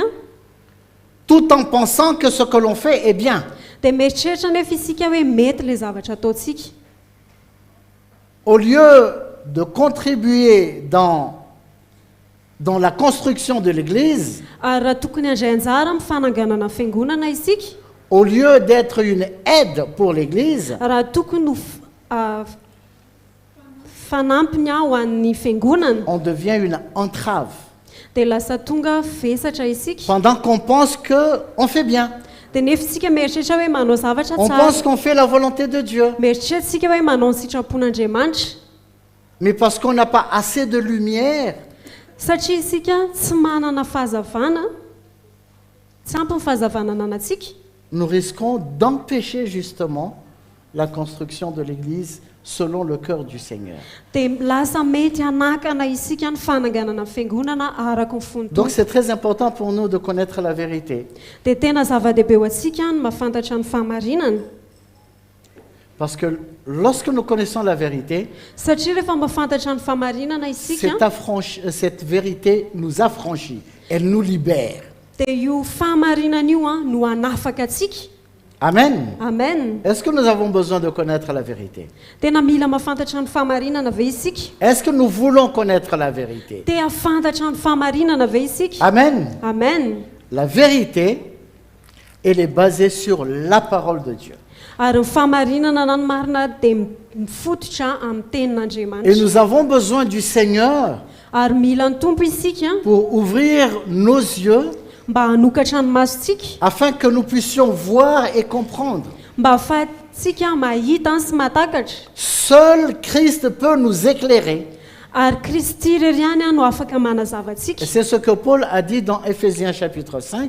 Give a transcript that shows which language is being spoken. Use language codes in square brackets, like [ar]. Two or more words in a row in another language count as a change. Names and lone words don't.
[fr] tout en pensant que ce que l'on fait est bien. [mg] dia mieritreritra nefa isika hoe mety le zavatra ataontsika. [fr] Au lieu de contribuer dans la construction de l'Église, [mg] Ary raha tokony handray anjara amin'ny fananganana ny fiangonana isika, [fr] au lieu d'être une aide pour l'Église, [mg] raha tokony ho fanampiny ho an'ny fiangonana [fr] on devient une entrave. [mg] dia lasa tonga vesatra isika. [fr] Pendant qu'on pense qu'on fait bien, [mg] Dia nefa isika mieritreritra hoe manao zavatra [fr] on [mg] tsara, [fr] pense qu'on fait la volonté de Dieu. [mg] mieritreritra isika hoe manao ny sitrapon'Andriamanitra, [fr] Mais parce qu'on n'a pas assez de lumière, [mg] satria isika tsy manana fahazavana, tsy ampy ny fahazavana ananantsika, [fr] nous risquons d'empêcher justement la construction de l'Église selon le cœur du Seigneur. [mg] dia lasa mety hanakana isika ny fananganana ny fiangonana araka ny fonotony. [fr] Donc c'est très important pour nous de connaître la vérité. [mg] Dia tena zava-dehibe ho antsika ny mahafantatra ny fahamarinana, [fr] Parce que lorsque nous connaissons la vérité, [mg] satria rehefa mahafantatra ny fahamarinana isika [fr] cette vérité nous affranchit, elle nous libère. [mg] dia io fahamarinana io no hanafaka atsika. Amen. Amen. [fr] Est-ce que nous avons besoin de connaître la vérité? [mg] Tena mila mahafantatra ny fahamarinana ve isika? [fr] Est-ce que nous voulons connaître la vérité? [mg] Te hafantatra ny fahamarinana ve isika? Amen. Amen. [fr] La vérité, elle est basée sur la parole de Dieu. [mg] Ary ny fahamarinana na ny marina dia mifototra amin'ny [fr] Et [mg] tenin'Andriamanitra. [fr] nous avons besoin du Seigneur [mg] Ary mila ny tompo isika [fr] pour ouvrir nos yeux [mg] mba hanokatra ny masontsika, [fr] afin que nous puissions voir et comprendre. [mg] mba ahafahantsika mahita sy mahatakatra. [fr] Seul Christ peut nous éclairer. [mg] Ary Kristy irery ihany no afaka manazava atsika. [fr] Et c'est ce que Paul a dit dans Éphésiens chapitre 5.